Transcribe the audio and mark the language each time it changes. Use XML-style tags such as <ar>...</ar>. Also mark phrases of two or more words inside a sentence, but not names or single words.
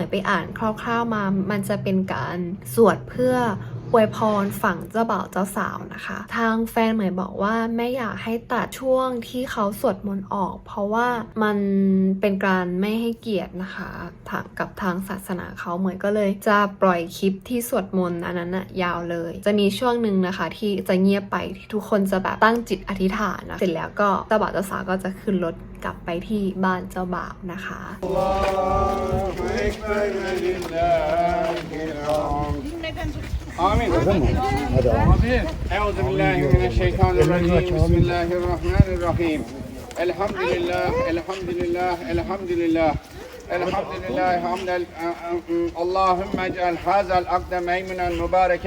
<th>ไปอ่านคร่าวๆมา มันจะเป็นการสวดเพื่ออวยพรฝั่งเจ้าบ่าวเจ้าสาวนะคะ ทางแฟนเหมยบอกว่าไม่อยากให้ตัดช่วงที่เขาสวดมนต์ออก เพราะว่ามันเป็นการไม่ให้เกียรตินะคะกับทางศาสนาเขาเหมยก็เลยจะปล่อยคลิปที่สวดมนต์อันนั้นนะยาวเลย จะมีช่วงหนึ่งนะคะที่จะเงียบไปที่ทุกคนจะแบบตั้งจิตอธิษฐานนะเสร็จแล้วก็เจ้าบ่าวเจ้าสาวก็จะขึ้นรถกลับไปที่บ้านเจ้าบ่าวนะคะ</th> <ar>آمين أعوذ بالله من الشيطان الرجيم بسم الله الرحمن الرحيم الحمد لله الحمد لله الحمد لله الحمد لله حمد اللهم اجعل هذا العقد ميمنا مباركا</ar>